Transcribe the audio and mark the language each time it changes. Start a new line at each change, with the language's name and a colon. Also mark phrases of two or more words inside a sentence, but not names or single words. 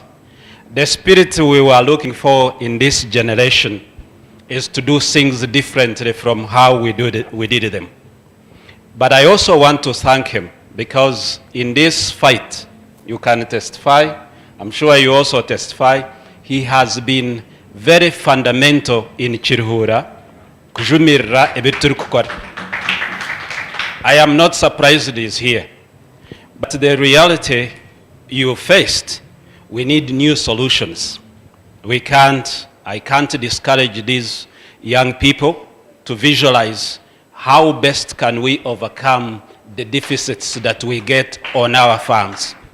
English: The spirit we were looking for in this generation is to do things differently from how we did them. But I also want to thank him because in this fight, you can testify, I'm sure you also testify, he has been very fundamental in Chirhura,
Nyankole: kujumirra ebituri kukora.
English: I am not surprised he is here. But the reality you faced, we need new solutions. I can't discourage these young people to visualize how best can we overcome the deficits that we get on our farms.